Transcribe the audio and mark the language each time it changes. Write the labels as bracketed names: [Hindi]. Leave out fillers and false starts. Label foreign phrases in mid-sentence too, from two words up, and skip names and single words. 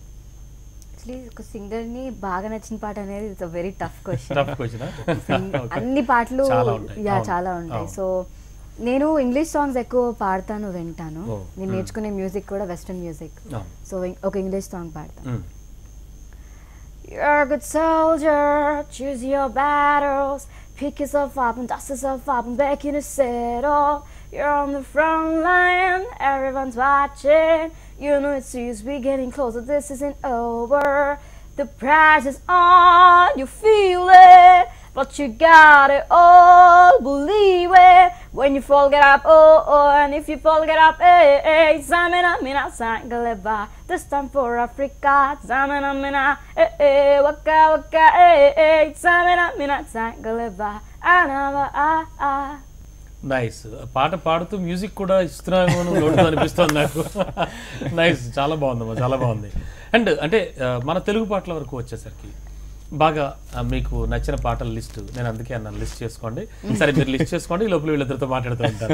[Telugu] ఒక సింగర్ ని బాగా నచ్చిన పాట అనేది [English] it's very tough question. tough question. [Telugu] అన్ని పాటలు చాలా ఉంటాయి. సో నేను [English] English songs [Telugu] ఎక్కువ పాడతాను, వింటాను. నేను నేర్చుకునే మ్యూజిక్ కూడా [English] western music. [Telugu] సో ఒక [English] English song [Telugu] పాడతాను. [English] You're a good soldier, choose your battles, pick yourself up and dust yourself up and back in the saddle. You're on the front line, everyone's watching. You know it's serious, we're getting closer, this isn't over. The price is on, you feel it, but you got it all, believe it. When you fall, get up, oh, oh, and if you fall, get up, hey, hey. Zamina, mina, sangaleba, this time for Africa. Zamina, mina, hey, hey, waka, waka, hey, hey. Zamina, mina, sangaleba, anava, ah, ah. [Telugu] నైస్. పాట పాడుతూ మ్యూజిక్ కూడా ఇస్తున్నామో నోటు అనిపిస్తుంది నాకు. నైస్, చాలా బాగుందమ్మా, చాలా బాగుంది. అండ్ అంటే మన తెలుగు పాటల వరకు వచ్చేసరికి బాగా మీకు నచ్చిన పాటల లిస్ట్ నేను అందుకే అన్నాను లిస్ట్ చేసుకోండి. సరే మీరు లిస్ట్ చేసుకోండి, ఈ లోపల వీళ్ళిద్దరితో మాట్లాడుతూ ఉంటాను.